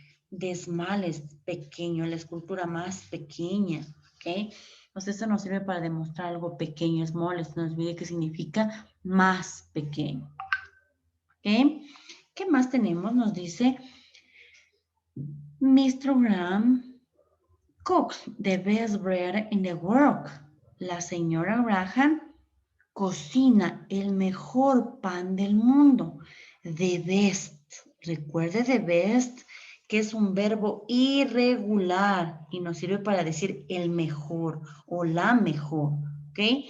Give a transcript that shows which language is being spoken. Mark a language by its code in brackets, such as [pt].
[es] De smallest, pequeño, la escultura más pequeña, ¿ok? Entonces eso nos sirve para demostrar algo pequeño, smallest, no olvide que significa más pequeño, ¿ok? ¿Qué más tenemos? Nos dice, Mr. [en] Graham cooks the best bread in the world. [es] La señora Graham cocina el mejor pan del mundo. [en] The best. [es] Recuerde the best, que es un verbo irregular y nos sirve para decir el mejor o la mejor. ¿Ok?